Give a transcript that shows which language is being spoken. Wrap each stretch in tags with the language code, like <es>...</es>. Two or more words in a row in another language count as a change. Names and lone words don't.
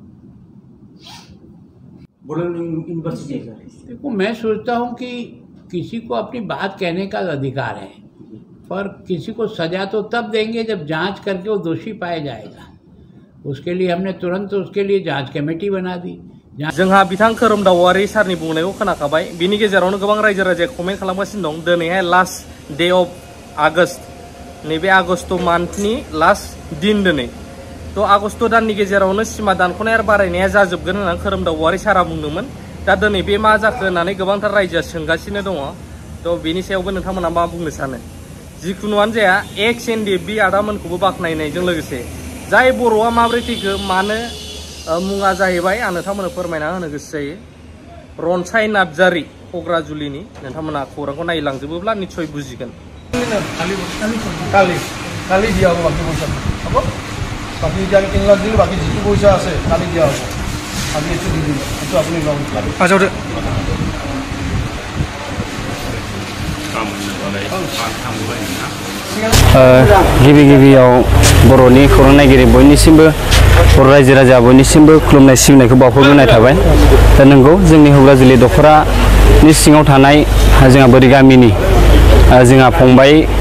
<hi>देखो मैं सोचता हूँ कि किसी को अपनी बात कहने का अधिकार है पर किसी को सजा तो तब देंगे जब जांच करके वो दोषी पाया जाएगा उसके लिए हमने तुरंत उसके लिए जांच कमेटी बना दी</hi> <brx>जोंहा बिथां खोरोमदावारि सारनि बुंनायखौ खोनाखाबाय बिनि गेजेरावनो गोबां रायजो राजाया कमेन्ट खालामगासिनो दं दिनैहाय</brx> <en>last day of August</en> <brx>नैबे आगस्ट मान्थनि लास्ट दिन दिनै तो आगस्ट दाननि गेजेरावनो सिमा दानख'नाय आरो बारायनाया जाजोबगोन होननानै खोरोमदावारि सारा बुंदोंमोन दा दिनै बे मा जाखो होननानै गोबांथार रायजोआ सोंगासिनो दङ तो बेनि सायावबो नोंथांमोना मा बुंनो सानो जिखुनुआनो जाया एक्स NDP आदामोनखौबो बाख्नायनायजों लोगोसे जाय बर'आ माब्रै थैखो मानो मुङा जाहैबाय आं नोंथांमोननो फोरमायना होनो गोसो जायो रनसाय नार्जारि क'क्राझुलिनि नोंथांमोना खौरांखौ नायलांजोबोब्ला निश्चय बुजिगोन</brx> <as>কালি দিয়া হ'ব বাকী পইচা হ'ব বাকী এতিয়া কিনলাক দিলে বাকী যিটো পইচা আছে কালি দিয়া হ'ব আমি এইটো দি দিম এইটো আপুনি লওক আচ্ছা</as> <brx>गिबियाव बर'नि खौरां नायगिरि बयनिसिमबो बर' रायजो राजा बयनिसिमबो खुलुमनाय सिबिनायखौ बावहरग्रोनाय थाबाय दा नंगौ जोंनि हुग्राजुलि दख'रानि सिङाव थानाय जोंहा बोरि गामिनि जोंहा फंबाय</brx>